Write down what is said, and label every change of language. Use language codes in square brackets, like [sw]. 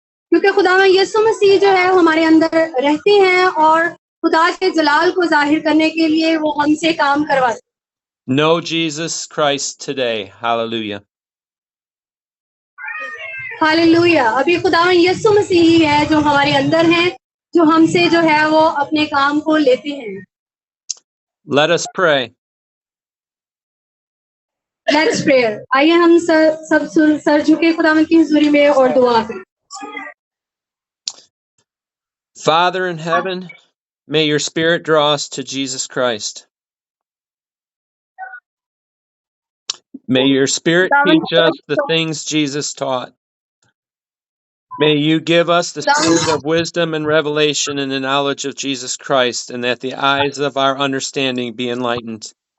[hi] क्योंकि खुदावन यीशु मसीह जो है हमारे अंदर रहते हैं, और खुदा के जलाल को जाहिर करने के लिए वो हमसे काम करवाते हैं। [en] Know Jesus Christ today. Hallelujah. [hi] Hallelujah. अभी खुदावन यीशु मसीह ही है जो हमारे अंदर हैं, जो हमसे जो है वो अपने काम को लेते हैं। [en] Let us pray. Let's pray. [hi] आइए हम सब सर झुके खुदावन की हुजूरी में और दुआ करें। [en] Father in heaven, may your spirit draw us to Jesus Christ. May your spirit teach us the things Jesus taught. May you give us the spirit of wisdom and revelation in the knowledge of Jesus Christ, and that the eyes of our understanding be enlightened,